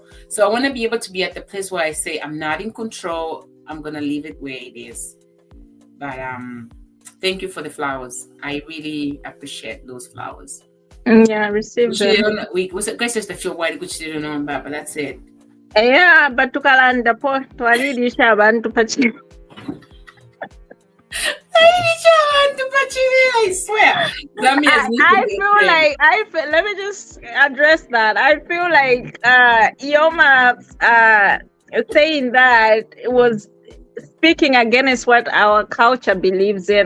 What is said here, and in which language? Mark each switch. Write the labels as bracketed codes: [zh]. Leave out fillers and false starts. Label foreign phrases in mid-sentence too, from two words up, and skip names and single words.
[en] So I want to be able to be at the place where I say I'm not in control. I'm gonna leave it where it is. But thank you for the flowers. I really appreciate those flowers. Yeah, receive them. We just feel white, which they don't know about, but that's it. Yeah, but [bem] tukalanda po twalidisha abantu pachini. [en] I swear. Let me just address that. I feel like Ioma saying that it was speaking against what our culture believes in.